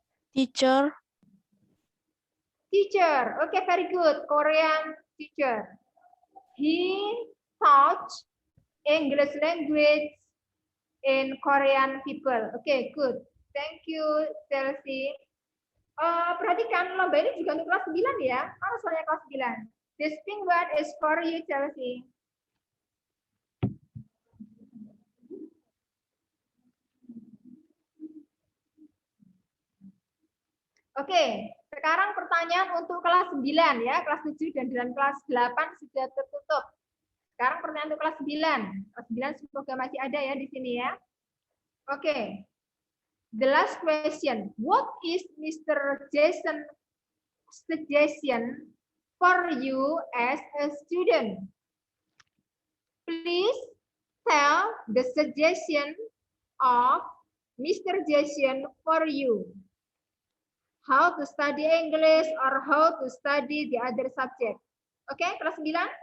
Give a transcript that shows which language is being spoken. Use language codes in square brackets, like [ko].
[en] Teacher. Teacher. Okay, very good. Korean teacher. He taught English language in Korean people. Okay, good. Thank you, Chelsea. [id] Perhatikan lomba ini juga untuk kelas 9 ya. Mana soalnya kelas 9? [en] This pink one is for you, Chelsea. [id] Oke, sekarang pertanyaan untuk kelas 9 ya. Kelas 7 dan kelas 8 sudah tertutup. Sekarang pertanyaan untuk kelas 9. Kelas 9 semoga masih ada ya di sini ya. [en] Oke. The last question. What is Mr. Jason's suggestion for you as a student? Please tell the suggestion of Mr. Jason for you. How to study English or how to study the other subject. Okay, [id] kelas 9.